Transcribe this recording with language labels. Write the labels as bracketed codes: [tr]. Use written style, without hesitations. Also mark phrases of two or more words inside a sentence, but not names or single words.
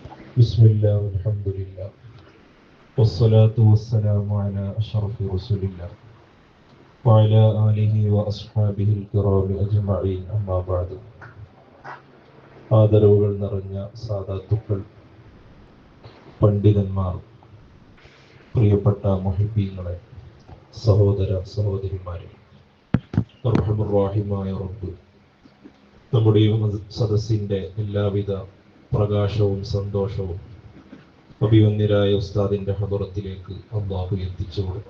[ar] بسم الله والحمد لله والصلاة والسلام على أشرف رسول الله وعلى آله وأصحابه الكرام أجمعين أما بعد [ml] ആദരവുകൾ നിറഞ്ഞ സാദാത്തുക്കൾ, പണ്ഡിതന്മാർ, പ്രിയപ്പെട്ട മുഹിബീങ്ങളെ, സഹോദര സഹോദരിമാരെ, റഹ്മാനുർ റബ്ബ് നമ്മുടെ സദസ്സിന്റെ എല്ലാവിധ പ്രകാശവും സന്തോഷവും അഭിവന്യരായ ഉസ്താദിന്റെ ഹദറത്തിലേക്ക് അള്ളാഹു എത്തിച്ചു കൊടുത്തു.